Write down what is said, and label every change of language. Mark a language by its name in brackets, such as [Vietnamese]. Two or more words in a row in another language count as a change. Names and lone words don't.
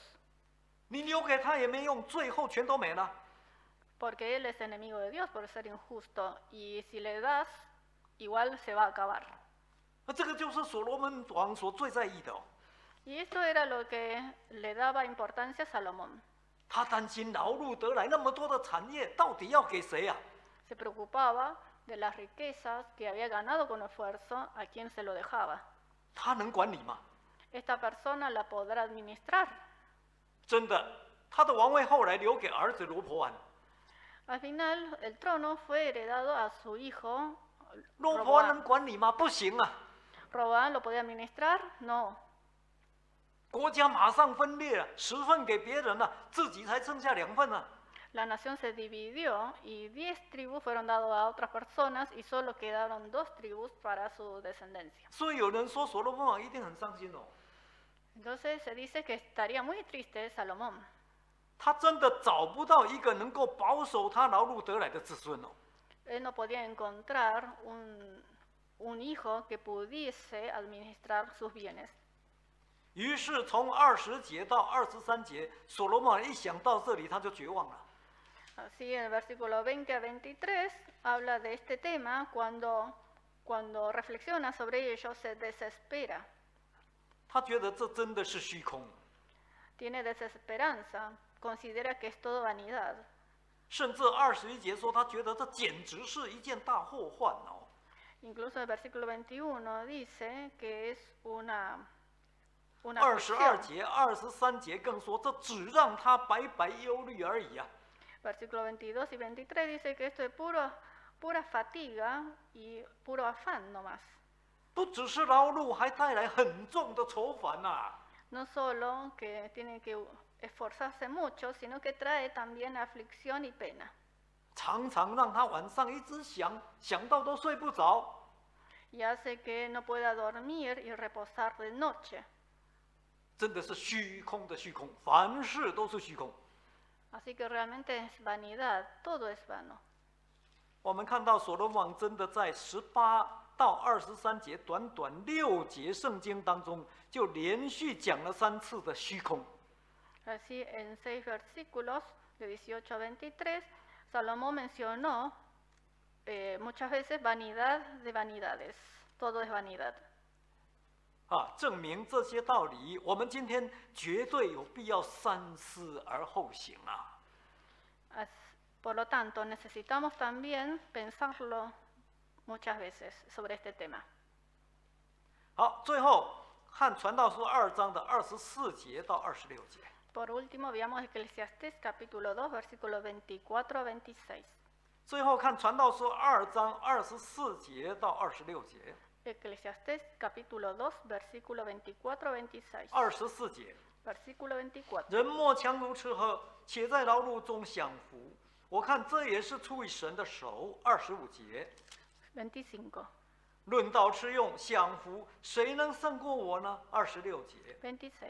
[Chinese] 你留给他也没用，最后全都没了。 [Spanish] Porque él es enemigo de Dios por ser injusto, y si le das, igual se va a acabar. [Chinese] 这个就是所罗门王所最在意的哦。 [Spanish] Y esto era lo que le daba importancia a Salomón. [Chinese] 他担心劳碌得来那么多的产业，到底要给谁啊？ [Spanish] Se preocupaba de las riquezas que había ganado con esfuerzo, a quién se lo dejaba. [Chinese] 他能管理吗？ [Spanish] Esta persona la podrá administrar. [Chinese] 真的，他的王位后来留给儿子罗伯安。 [Spanish] Al final, el trono fue heredado a su hijo [Chinese] 罗伯安能 [Spanish] Roboam. [Chinese] 管理吗？不行啊！ [Spanish] ¿Roboam lo podía administrar? No. [Chinese] 国家马上分裂了，10份给别人了，自己才剩下2份啊！ [Spanish] La nación se dividió y 10 tribus fueron dadas a otras personas y solo quedaron 2 tribus para su descendencia. [Chinese] 所以有人说所罗门王一定很伤心哦。 [Spanish] Entonces se dice que estaría muy triste Salomón. [Chinese] 他真的找不到一个能够保守他劳碌得来的子孙哦。 [Spanish] Él no podía encontrar un hijo que pudiese administrar sus bienes. [Chinese] 于是从20节到23节，所罗门王一想到这里，他就绝望了。 [Spanish] Así en el versículo 20 a 23 habla de este tema cuando reflexiona sobre ello se desespera. [Chinese] 他觉得这真的是虚空， [Spanish] Tiene desesperanza, considera que es todo vanidad. [Chinese] 甚至21节说他觉得这简直是一件大祸患哦。 [Spanish] Incluso el versículo 21 dice que es una 22 aflicción. [Chinese] 节、23节更说，这只让他白白忧虑而已啊。 [Spanish] Versículo 22 y 23 dice que esto es pura fatiga y puro afán nomás. [Chinese] 不只是劳碌，还带来很重的愁烦呐、 [Spanish] No solo que tiene que esforzarse mucho, sino que trae también aflicción y pena. [Chinese] 常常让他晚上一直想，想到都睡不着。 [Spanish] Y hace que no pueda dormir y reposar de noche. [Chinese] 真的是虚空的虚空，凡事都是虚空。 [Spanish] Así que realmente es vanidad, todo es vano. [Chinese] 我们看到所罗门王真的在18到23节短短6节圣经当中，就连续讲了3次的虚空。 [Spanish] Así en 6 versículos, de 18 a 23, Salomón mencionó muchas veces vanidad de vanidades, todo es vanidad. [Chinese] 证明这些道理，我们今天绝对有必要三思而后行啊！ [Spanish] Por lo tanto, necesitamos también pensarlo muchas veces sobre este tema. [Chinese] 好，最后看传道书2章的24节到26节。 [Spanish] Por último, veamos Eclesiastés capítulo 2, versículos 24 a 26. [Chinese] 最后看传道书2章24节到26节。 [Spanish] Eclesiastés capítulo 2, versículo 24 a 26. [Chinese] 24 节， [Spanish] Versículo 24. [Chinese] 人莫强如吃喝，且在劳碌中享福。我看这也是出于神的手。25节， [Spanish] 25. [Chinese] 论到吃用享福，谁能胜过我呢？26节， [Spanish] 26.